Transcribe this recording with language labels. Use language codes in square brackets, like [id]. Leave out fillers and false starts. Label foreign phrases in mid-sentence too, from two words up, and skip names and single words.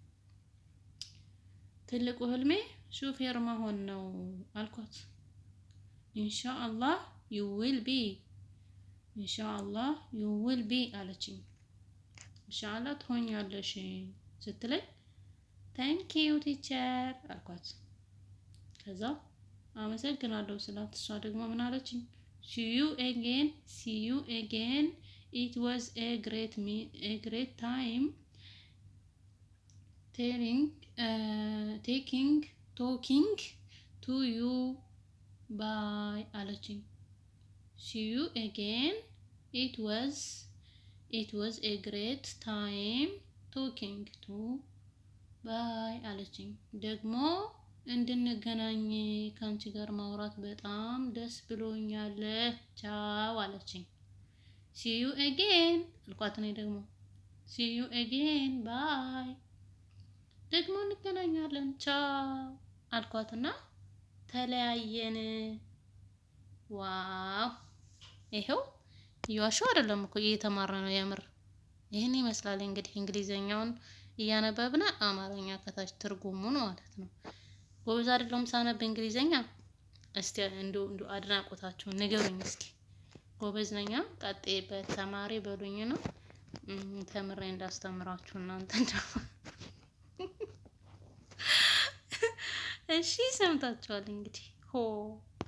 [am] ትልቁ ህልሜ ሹፌር መሆን ነው አልኳት። ኢንሻአላህ [en] you will be [am] ኢንሻአላህ [en] you will be [am] አለችኝ። ኢንሻአላህ ትሆኛለሽ ስትለኝ [en] thank you teacher [am] አልኳት። ከዛ አመሰግናለሁ ስላት እሷ ደግሞ ምን አለችኝ? [en] see you again it was a great time talking to you bye [am] አለችኝ። [en] see you again it was a great time talking to bye [am] አለችኝ። ደግሞ እንድንገናኝ ከአንቺ ጋር ማውራት በጣም ደስ ብሎኛል ቻው አለችኝ። [en] see you again [am] አልኳት። እኔ ደግሞ [en] see you again bye [am] ደግሞ እንገናኛለን ቻው አልኳትና ተለያየን። ዋው ይሄው እየዋሸሁ አይደለም እኮ እየተማረ ነው የምር። ይህን ይመስላል እንግዲህ እንግሊዘኛውን እያነበብን አማርኛ ከታች ትርጉሙን ማለት ነው። ጎበዝ አይደለሁም ሳነብ እንግሊዘኛ። እስቲ እንዱ አድናቆታችሁን ንገሩኝ እስኪ። ጎበዝ ነኝ ቀጥይበት ተማሪ በሉኝ ነው። ተምሬ እንዳስተምራችሁ እናንተ ደግሞ እሺ ሰምታችኋል እንግዲህ ሆ